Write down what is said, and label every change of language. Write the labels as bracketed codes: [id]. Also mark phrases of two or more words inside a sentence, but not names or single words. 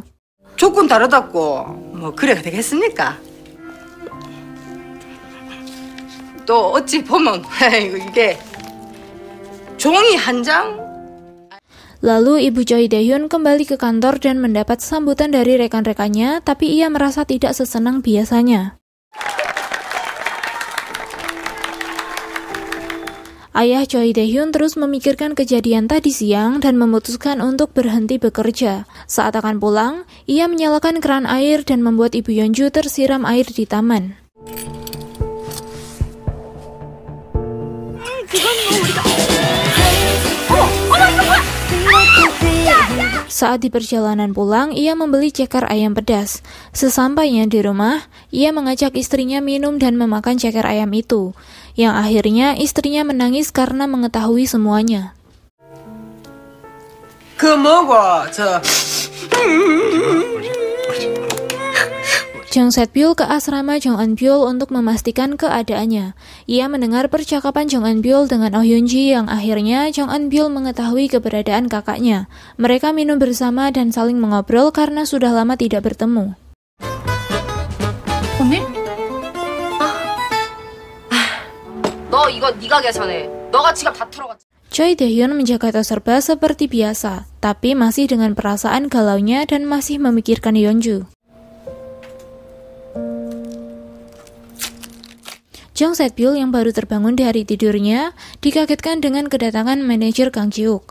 [ko] 조건 다르다고 뭐 그래가 되겠습니까? 또 어찌 보면 이게 종이 한 장? [id] Lalu Ibu Choi Dae-hyun kembali ke kantor dan mendapat sambutan dari rekan-rekannya, tapi ia merasa tidak sesenang biasanya. Ayah Choi Dae-hyun terus memikirkan kejadian tadi siang dan memutuskan untuk berhenti bekerja. Saat akan pulang, ia menyalakan keran air dan membuat Ibu Yeonju tersiram air di taman. [ko] 그건 뭐 우리가 어머 이거 뭐야? [id] Saat di perjalanan pulang, ia membeli ceker ayam pedas. Sesampainya di rumah, ia mengajak istrinya minum dan memakan ceker ayam itu, yang akhirnya istrinya menangis karena mengetahui semuanya. [ko] 그 뭐고 저 [id] Jung Set-byul ke asrama Jong Eun-byul untuk memastikan keadaannya. Ia mendengar percakapan Jong Eun-byul dengan Oh Hyun-ji yang akhirnya Jong Eun-byul mengetahui keberadaan kakaknya. Mereka minum bersama dan saling mengobrol karena sudah lama tidak bertemu. [ko] 언니? 너 이거 네가 계산해. 너가 지갑 다 털어갔지. [id] Choi Dae-hyun menjaga tos serba seperti biasa, tapi masih dengan perasaan galaunya dan masih memikirkan Yeonju. Jung Set-byul yang baru terbangun dari tidurnya dikagetkan dengan kedatangan manajer Kang Ji-wook.